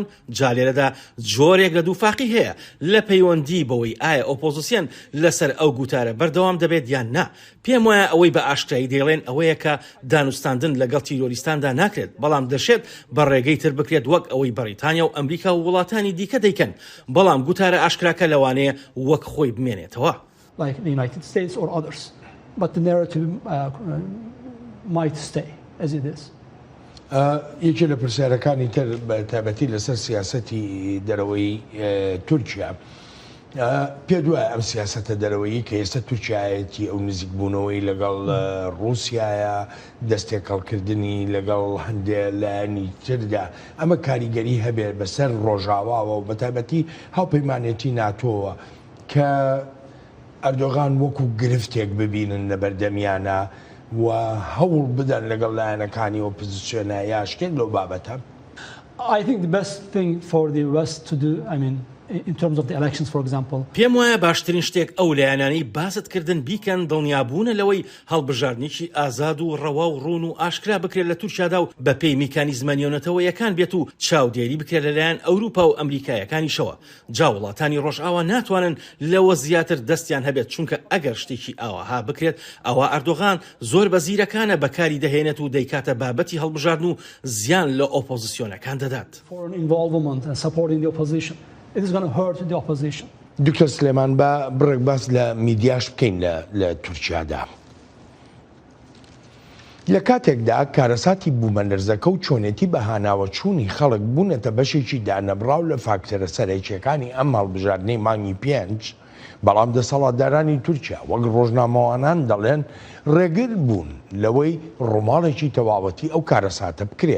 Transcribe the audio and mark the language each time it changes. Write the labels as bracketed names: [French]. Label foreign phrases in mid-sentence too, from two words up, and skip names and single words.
[Central Kurdish] جالێرەدا جۆرێک لە دووفاقی هەیە لە پەیوەندی بەوەی ئایا ئۆپۆزیسیۆن لەسەر ئەو گوتارە بەردەوام دەبێت یان نا. پێم وایە ئەوەی بە ئاشکایی دەڵێن ئەوەیە کە دانوستاندن لەگەڵ تیرۆریستاندا ناکرێت، بەڵام دەشێت بە ڕێگەی تر بکرێت وەک ئەوەی بەریتانیا و ئەمریکا و وڵاتانی دیکە دەیکەن. بەڵام گوتارە ئاشکراکە لەوانەیە وەک خۆی بمێنێتەوە. [English] like the United States or others. But the narrative might stay as it is. [Central Kurdish] یەکێ لە پرسیارەکانی تر بە تایبەتی لەسەر سیاسەتی دەرەوەی تورکیا پێ دوایە ئەم سیاسەتە دەرەوەیی کە ئێستا تورکیایەتی ئەو نزیکبوونەوەی لەگەڵ ڕووسیایە دەستێکەڵکردنی لەگەڵ هەندێک لایەنی تردا ئەمە کاریگەری هەبێت بەسەر ڕۆژاواوە و بە تایبەتی هاوپەیمانێتی ناتۆوە کە ئەردۆغان وەکو گرفتێک ببینن لە بەردەمیانە و هەوڵ بدەن لەگەڵ لایەنەکانی ئۆپۆزیسیۆنە یاشکێن لەو بابەتە. [English] I think the best thing for the West to do, I mean, in terms of the elections, for example. [Central Kurdish] پێم وایە باشترین شتێک ئەو لایەنانەی باستکردن بیکەن دڵنیابوونە لەوەی هەڵبژاردنێکی ئازاد و ڕەوا و ڕوون و ئاشکرا بکرێت لە تورکیادا و بە پێی میکانیزمە نێونەتەوەیەکان بێت و چاودێری بکرێت لەلایەن ئەوروپا و ئەمریکایەکانیشەوە. جا وڵاتانی ڕۆژئاوا ناتوانن لەوە زیاتر دەستیان هەبێت، چونکە ئەگەر شتێکی ئاوەها بکرێت ئەوە ئەردۆغان زۆر بەزیرەکانە بەکاری دەهێنێت و دەیکاتە بابەتی هەڵبژاردن و زیان لە ئۆپۆزیسیۆنەکان دەدات. [English] Foreign involvement and supporting the opposition. It is going to hurt the opposition. [Central Kurdish] دکتۆر سلێمان بە بڕێک باس لە میدیاش بکەین لە تورکیادا. لە کاتێکدا کارەساتی بوومەلەرزەکە و چۆنێتی بەهاناوە چوونی خەڵک بوونەتە بەشێکی دانەبراو لە فاکتەرە سەرەکیەکانی ئەم هەڵبژاردنەی مانگی 5 بەڵام دەسەڵاتدارانی تورکیا وەک ڕۆژنامەوانان دەڵێن ڕێگر بوون لەوەی ڕۆماڵێکی تەواوەتی ئەو کارەساتە بکرێ.